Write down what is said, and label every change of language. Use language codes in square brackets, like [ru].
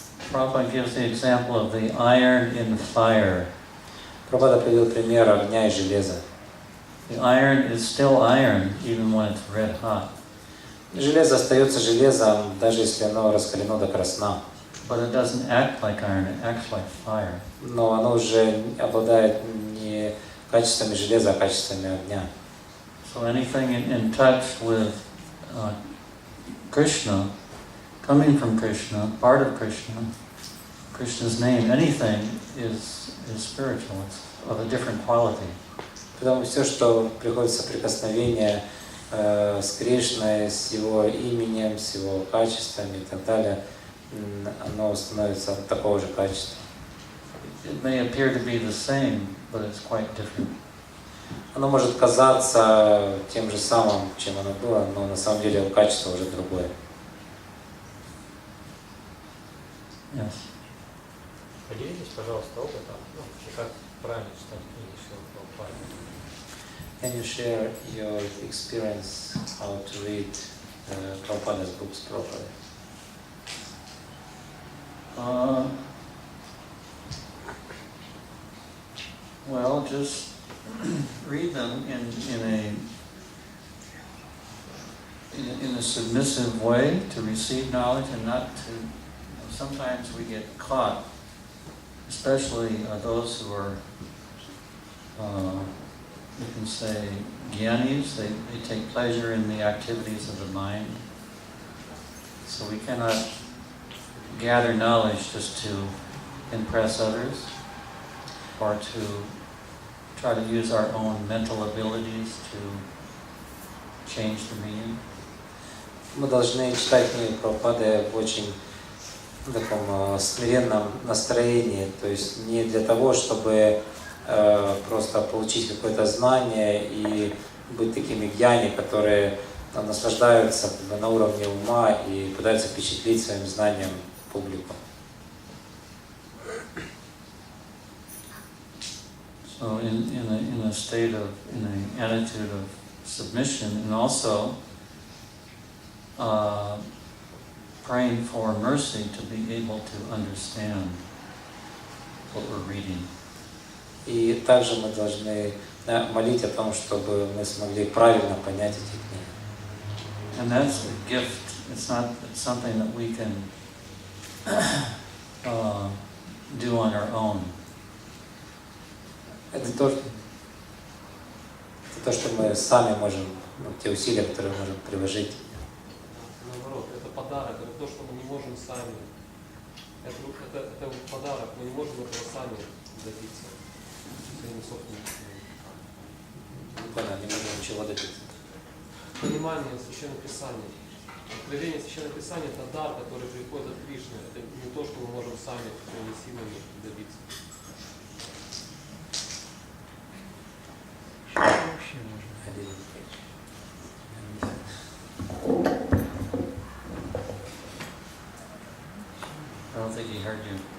[en] Prabhupada gives the example of the iron in fire. [ru] Прабхупада привел пример огня и железа. [en] The iron is still iron, even when it's red hot. [ru] Железо остается железом, даже если оно раскалено до красна. [en] But it doesn't act like iron, it acts like fire. [ru] Но оно уже обладает не качествами железа, а качествами огня. [en] So anything in touch with Krishna, coming from Krishna, part of Krishna, Krishna's name, anything is spiritual, it's of a different quality. [ru] Поэтому все, что приходит в соприкосновение с Кришной, с его именем, с его качествами и так далее, оно становится такого же качества. [en] It may appear to be the same, but it's quite different. [ru] Оно может казаться тем же самым, чем оно было, но на самом деле его качество уже другое. [en] Yes. [ru] Поделитесь, пожалуйста, опытом, вообще как правильно читать книги Шрилы Прабхупады. [en] Can you share your experience how to read Prabhupada's books properly? Well, just read them in a submissive way to receive knowledge and not to. Sometimes we get caught, especially those who are, you can say, gyanis. They take pleasure in the activities of the mind. So we cannot gather knowledge just to impress others or to try to use our own mental abilities to change the meaning. [ru] Мы должны читать книги Прабхупады в очень таком смиренном настроении, то есть не для того, чтобы просто получить какое-то знание и быть такими гьяни, которые наслаждаются на уровне ума и пытаются впечатлить своим знанием публику. [en] So in a state of, in an attitude of submission, and also praying for mercy to be able to understand what we're reading. [ru] И также мы должны молить о том, чтобы мы смогли правильно понять эти книги. [en] And that's a gift. It's something that we can do on our own. [ru] Это то, что мы сами можем, те усилия, которые можем приложить. Наоборот, это подарок, это то, что мы не можем сами. Это подарок, мы не можем этого сами добиться. Своими собственными Не можем ничего добиться. Понимание Священного Писания. Откровение Священного Писания – это дар, который приходит от Кришны. Это не то, что мы можем сами своими силами добиться. [en] I don't think he heard you.